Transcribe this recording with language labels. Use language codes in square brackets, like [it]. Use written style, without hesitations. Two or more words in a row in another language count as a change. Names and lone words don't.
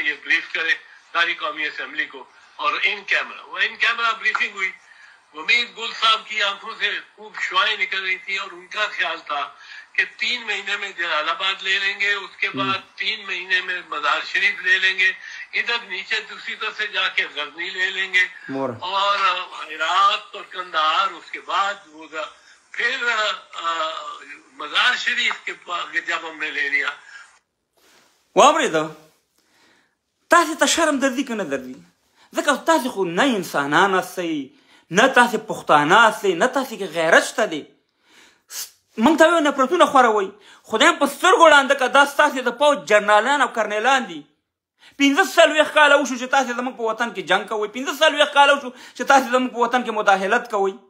[ur] یہ بریف کریں ساری قومی اسمبلی کو اور ان کیمرہ بریفنگ ہوئی حمید گل صاحب کی آنکھوں سے خوب شعائیں نکل رہی تھی اور ان کا خیال تھا کہ 3 مہینے میں جلال آباد لے لیں گے اس کے بعد 3 مہینے میں مزار شریف لے لیں گے ادھر نیچے دوسری طرف سے جا کے غزنی لے لیں گے اور عراق اور کندہار اس کے بعد پھر مزار شریف کے جب ہم نے لے لیا [ps] واورېده تاسې ته شرم دردي که نه دردي ځکه تاسې خو نه انسانان هستئ نه تاسې پښتانه هستئ نه تاسې کې غیرت شته دی موږ ته وایو نفرتونه خوروئ خدایم په سترګو ړانده که دا ستاسې د پوځ جنرالان او کرنیلان دي 45 کاله وشو چې تاسې زموږ په وطن کې جنګ کوئ 45 کاله وشو چې تاسې زموږ په وطن کې مداخلت کوئ